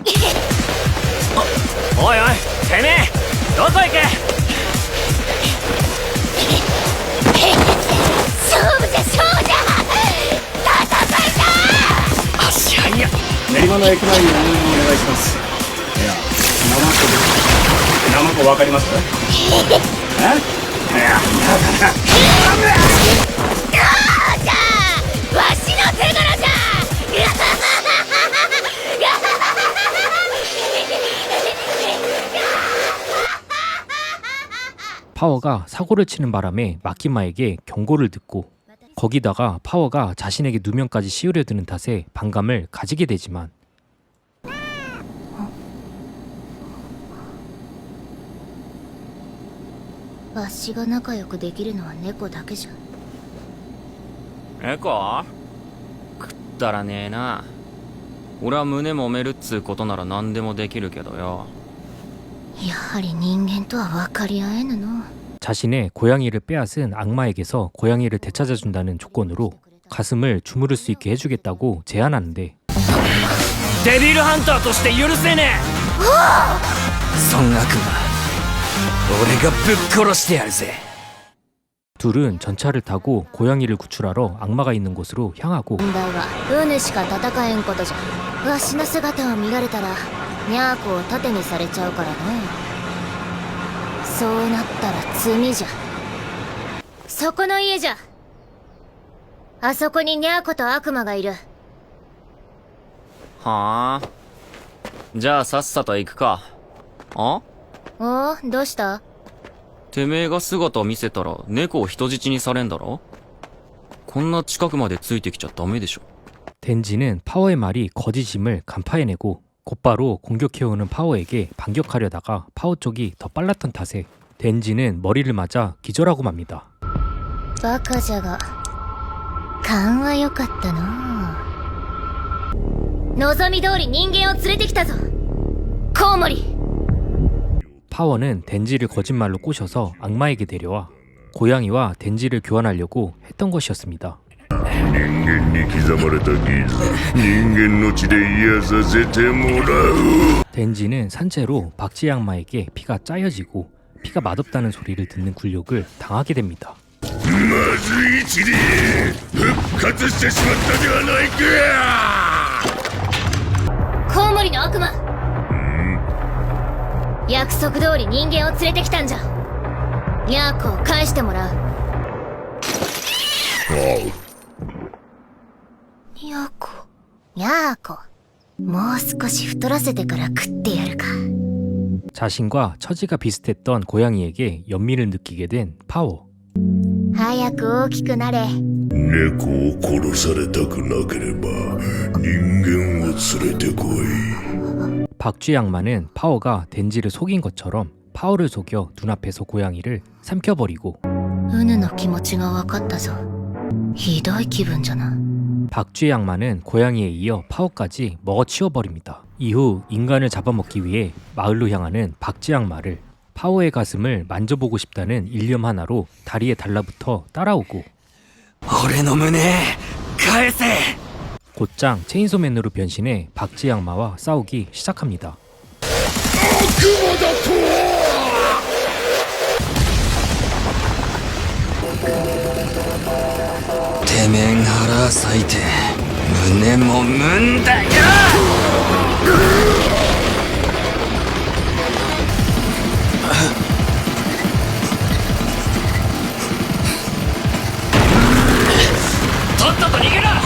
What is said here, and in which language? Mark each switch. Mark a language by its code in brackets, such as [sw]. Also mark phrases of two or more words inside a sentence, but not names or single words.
[ja] おいおいてめえどこ行け。勝負じゃ勝負じゃ。戦いだ。足早っ。練馬の駅前にお願いします。いや、生子わかりますか？え？いや、わしの手柄じゃ。 [ko] 파워가 사고를 치는 바람에 마키마에게 경고를 듣고 거기다가 파워가 자신에게 누명까지 씌우려 드는 탓에 반감을 가지게 되지만 [ja] わしが仲良くできるのは猫だけじゃ。猫？くったらねえな。俺は胸揉めるっつうことなら何でもできるけどよ。やはり人間とは分かり合えぬの。 [ko] 자신의 고양이를 빼앗은 악마에게서 고양이를 되찾아준다는 조건으로 가슴을 주무를 수 있게 해주겠다고 제안하는데 [ja] デビルハンターとして許せねえ。そん悪魔俺がぶっ殺してやるぜ。 [ko] 둘은 전차를 타고 고양이를 구출하러 악마가 있는 곳으로 향하고 [ja] 問題はウヌしか戦えんことじゃ。わしの姿を見られたらニャーコを盾にされちゃうからね。そうなったら罪じゃ。そこの家じゃ。あそこにニャーコと悪魔がいる。はあ。じゃあさっさと行くか。あ？おお、どうした？てめえが姿を見せたら猫を人質にされんだろ。こんな近くまでついてきちゃダメでしょ。 [ko] 덴지는 파워의 말이 거짓임을 간파해내고 곧바로 공격해오는 파워에게 반격하려다가 파워 쪽이 더 빨랐던 탓에 덴지는 머리를 맞아 기절하고 맙니다. [ja] バカじゃが勘は良かったの。望み通り人間を連れてきたぞコウモリ。 [ko] 파워는 덴지를 거짓말로 꼬셔서 악마에게 데려와 고양이와 덴지를 교환하려고 했던 것이었습니다. [ja] 人間に刻まれた傷、人間の血で癒させてもらう。 [ko] 덴지는 산채로 박쥐 악마에게 피가 짜여지고 피가 맛없다는 소리를 듣는 굴욕을 당하게 됩니다. [ja] まずいちで復活してしまったではないか。コウモリの悪魔、約束通り人間を連れてきたんじゃ。ニャーコを返してもらう。ニャーコ。にゃーこ。もう少し太らせてから食ってやるか。 [ko] 자신과 처지가 비슷했던 고양이에게 연민을 느끼게 된 파워. [ja] 早く大きくなれ。猫を殺されたくなければ人間を連れてこい。 [ko] 박쥐 악마는 파워가 덴지를 속인 것처럼 파워를 속여 눈앞에서 고양이를 삼켜버리고 [ja] ウヌの気持ちが分かったぞ。ひどい気分じゃな。 [ko] 박쥐 악마는 고양이에 이어 파워까지 먹어치워버립니다. 이후 인간을 잡아먹기 위해 마을로 향하는 박쥐 악마를 파워의 가슴을 만져보고 싶다는 일념 하나로 다리에 달라붙어 따라오고 [ja] 俺の胸返せ。 [ko] 곧장 체인소맨으로 변신해 박쥐 악마와 싸우기 시작합니다. [ja] てめえが腹裂いて胸も産んだよ。とっとと逃げろ。